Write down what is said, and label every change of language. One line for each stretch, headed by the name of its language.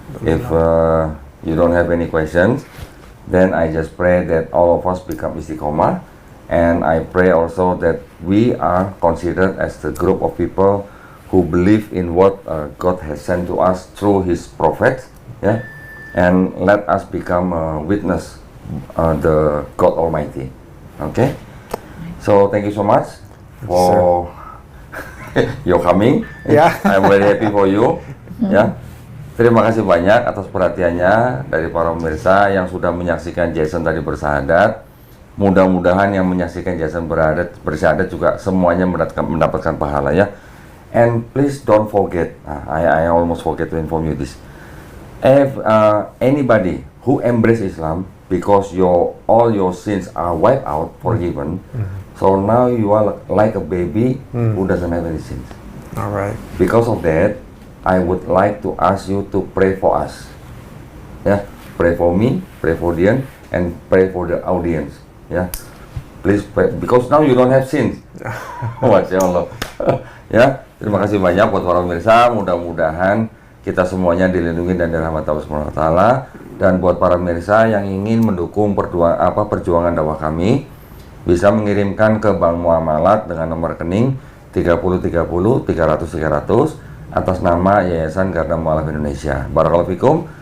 English: If you don't have any questions, then I just pray that all of us become istiqomah, and I pray also that we are considered as the group of people who believe in what God has sent to us through His prophets, yeah, and let us become a witness the God Almighty. Okay. So thank you so much for your coming. Yeah. I'm very happy for you. Ya.
Indonesian: Terima kasih banyak atas perhatiannya dari para pemirsa yang sudah menyaksikan Jason tadi bersahadat. Mudah-mudahan yang menyaksikan Jason bersyahadat juga semuanya mendapatkan pahala ya.
English: And please don't forget, I almost forget to inform you this. If anybody who embrace Islam because all your sins are wiped out, forgiven, so now you are like a baby who doesn't have any sins. All right. Because of that, I would like to ask you to pray for us. Yeah, pray for me, pray for Dian, and pray for the audience. Yeah, please pray because now you don't have sins.
Arabic: Masya Allah.
Indonesian: Ya, terima kasih banyak buat para pemirsa. Mudah-mudahan kita semuanya dilindungi dan dirahmati Allah Subhanahu wa taala. Dan buat para pemirsa yang ingin mendukung perjuangan dakwah kami, bisa mengirimkan ke Bank Muamalat dengan nomor rekening 3030 300 300 atas nama Yayasan Garda Mualaf Indonesia.
Arabic: Barakallahu fikum.